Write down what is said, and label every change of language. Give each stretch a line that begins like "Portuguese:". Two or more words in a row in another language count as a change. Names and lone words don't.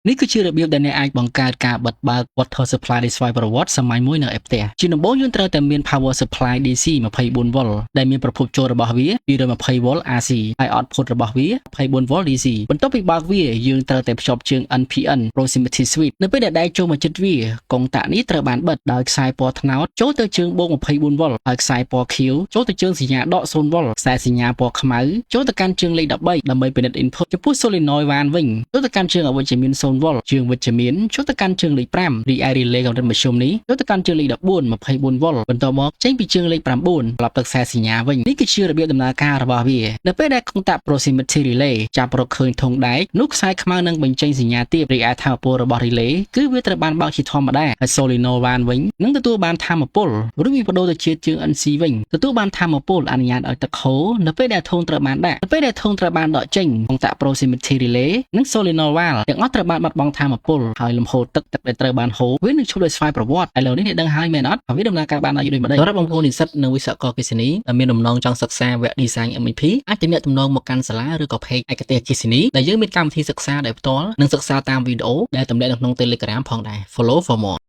Khmer: នេះគឺជារបៀបដែលអ្នកអាចបង្កើតការបិទបើក
English: water supply
Khmer: ដោយស្វ័យប្រវត្តិសម័យមួយនៅឯផ្ទះជាដំបូងយើងត្រូវតែមាន
English: power supply DC
Khmer: 24V ដែលមានប្រភពចូលរបស់វា 220V AC ហើយ output របស់វា 24V DC បន្ទាប់ពីបើកវាយើងត្រូវតែភ្ជាប់ជើង
English: NPN proximity switch
Khmer: នៅពេលដែលដៃចូលមកជិតវាកុងតាក់នេះត្រូវបានបិទដោយខ្សែពណ៌ត្នោតចូលទៅជើង បូក 24V ហើយខ្សែពណ៌ខៀវចូលទៅជើងសញ្ញាដក 0V ខ្សែសញ្ញាពណ៌ខ្មៅចូលទៅកាន់ជើងលេខ13ដើម្បីពិនិត្យ input ចំពោះ solenoid វ៉ានវិញចូលទៅកាន់ជើងអវិជ្ជមាន 0V ជើងវិជ្ជមានចូលទៅកាន់ជើងលេខ5រីឯ relay កម្រិតមធ្យមនេះចូលទៅកាន់ជើងលេខ14 24V បន្ទា ប់មកចេញពីជើងលេខ9ត្រឡប់ទៅខ្សែសញ្ញាវិញនេះគឺជារបៀបដំណើរការរបស់វានៅពេលដែលកុងតាក់
English: proximity relay
Khmer: ចាប់រកឃើញធុងដែកនោះខ្សែខ្មៅនឹងបញ្ចេញសញ្ញាទាបរីឯ ថាមពលរបស់ relay គឺវាត្រូវបានបើកជាធម្មតាហើយ solenoid វ៉ានវិញនឹងទទួលបានថាមពលរួចវាបដូរទៅជាជើង NC វិញទទួលបាន ថាមពលអនុញ្ញាតឲ្យទឹកហូរនៅពេលដែលធុងត្រូវបានដាក់នៅពេលដែលធុងត្រូវបានដកចេញកុងតាក់
English: proximity relay
Khmer: និង
English: solenoid valve
Khmer: ទាំងអស់ត្រូវបានបាត់បង់ថាមពលហើយលំហូរទឹកដែលត្រូវបានហូរវានឹងឈប់ដោយស្វ័យប្រវត្តិឥឡូវនេះអ្នកដឹងហើយមែនអត់វាដំណើរការបានដូចដូចម្ដេចសម្រាប់បងប្អូននិស្សិតនៅវិស្វករអគ្គិសនីដែលមានដំណងចង់សិក្សាវគ្គ
English: design MEP
Khmer: អាចទំនាក់ទំនងមកកាន់សាលាឬក៏ page ឯកទេសអគ្គិសនីដែលយើងមានកម្មវិធីសិក្សាដោយផ្ទាល់និងសិក្សាតាមវីដេអូដែលទម្លាក់នៅក្នុង Telegram ផងដែរ
English: follow for more